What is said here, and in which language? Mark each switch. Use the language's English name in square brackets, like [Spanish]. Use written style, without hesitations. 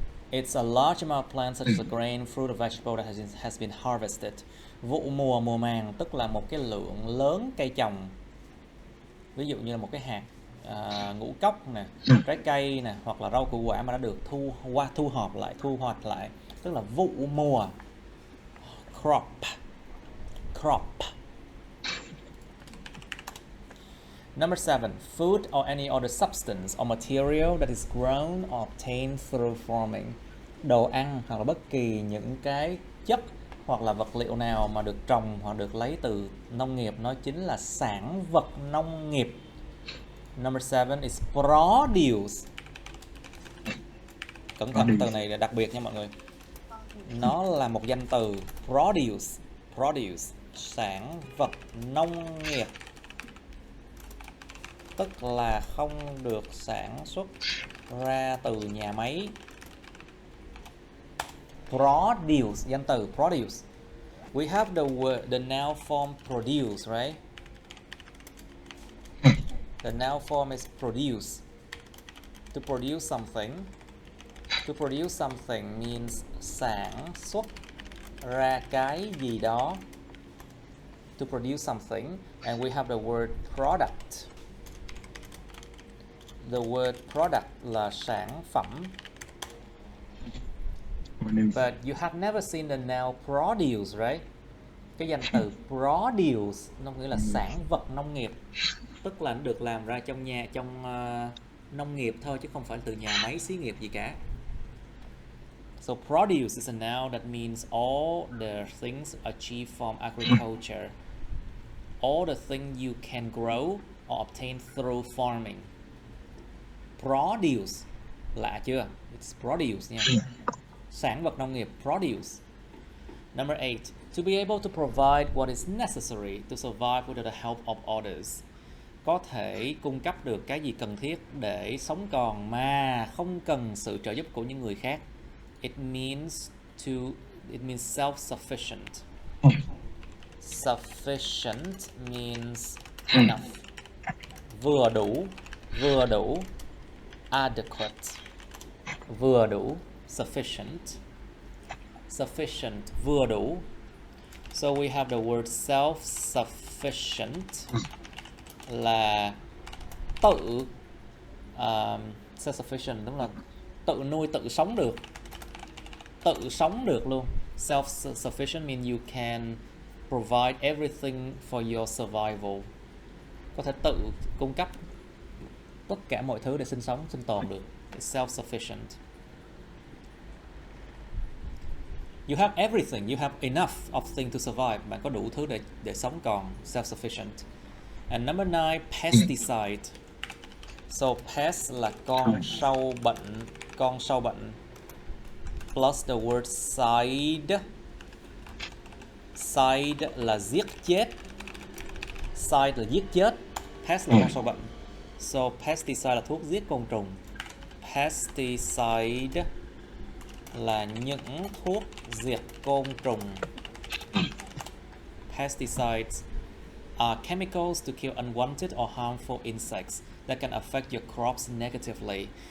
[English] It's a large amount of plants such as a grain, fruit or vegetable that has been harvested. [Vietnamese] Vụ mùa, mùa màng tức là một cái lượng lớn cây trồng. Ví dụ như là một cái hạt ngũ cốc nè, trái cây nè, hoặc là rau củ quả mà đã được thu hoạch lại, tức là vụ mùa. [English] Crop. Crop. Number 7, food or any other substance or material that is grown or obtained through farming. [Vietnamese] Đồ ăn hoặc là bất kỳ những cái chất hoặc là vật liệu nào mà được trồng hoặc được lấy từ nông nghiệp, nó chính là sản vật nông nghiệp. [English] Number 7 is produce. [Vietnamese] Cẩn thận, từ này là đặc biệt nha mọi người. Nó là một danh từ. Produce. Produce. Sản vật nông nghiệp. Tức là không được sản xuất ra từ nhà máy. Produce, danh từ produce. [English] We have the noun form produce, right? The noun form is produce. To produce something. To produce something means [Vietnamese] sản xuất ra cái gì đó. [English] To produce something, and we have the word product. The word product [Vietnamese] là sản phẩm. [English] But you have never seen the noun produce, right? [Vietnamese] Cái danh từ produce nó nghĩa là sản vật nông nghiệp, tức là nó được làm ra trong nông nghiệp thôi, chứ không phải từ nhà máy xí nghiệp gì cả. [English] So produce is a noun that means all the things achieved from agriculture, all the things you can grow or obtain through farming. [Vietnamese] Produce, lạ chưa? [English] It's produce [Vietnamese] nha. Sản vật nông nghiệp, produce. [English] Number 8, to be able to provide what is necessary to survive without the help of others. [Vietnamese] Có thể cung cấp được cái gì cần thiết để sống còn mà không cần sự trợ giúp của những người khác. [English] It means self-sufficient. Sufficient means enough. [Vietnamese] Vừa đủ. Adequate. Vừa đủ. Sufficient. Sufficient, vừa đủ. [English] So we have the word [Vietnamese] self-sufficient là tự self-sufficient đúng là tự nuôi, tự sống được. Tự sống được luôn. [English] Self-sufficient means you can provide everything for your survival. [Vietnamese] Có thể tự cung cấp tất cả mọi thứ để sinh tồn được. [English] It's self-sufficient. You have everything, you have enough of things to survive. [Vietnamese] Bạn có đủ thứ để sống còn, self-sufficient. [English] And number 9, pesticide. So pest [Vietnamese] là con sâu bệnh. [English] Plus the word side. Side [Vietnamese] là giết chết. Side là giết chết. Pest là con sâu bệnh. So pesticide là thuốc giết côn trùng. Pesticide là những thuốc diệt côn trùng. [English] Pesticides are chemicals to kill unwanted or harmful insects that can affect your crops negatively.